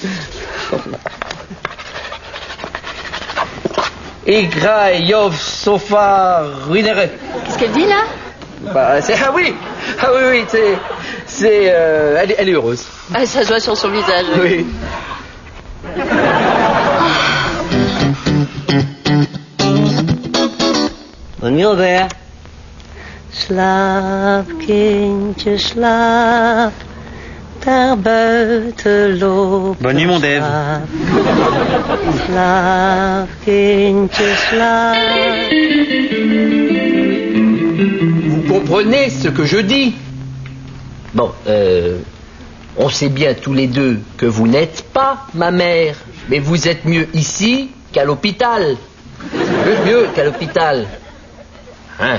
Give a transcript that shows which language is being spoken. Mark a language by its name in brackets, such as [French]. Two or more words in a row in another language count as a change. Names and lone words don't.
[French] Igra Yov Sofa Ruinere. Qu'est-ce qu'elle dit, là? Bah, ah oui, elle est heureuse. Ah, ça se voit sur son visage. Oui. Bonne nuit, Robert. [Dutch] Slaap, kindje, slaap. Daar buiten loopt. [French] Bonne nuit, mon Dave. [Dutch] Slaap, kindje, slaap. [French] Vous comprenez ce que je dis? Bon, on sait bien tous les deux que vous n'êtes pas ma mère, mais vous êtes mieux ici qu'à l'hôpital. Mieux qu'à l'hôpital. Hein?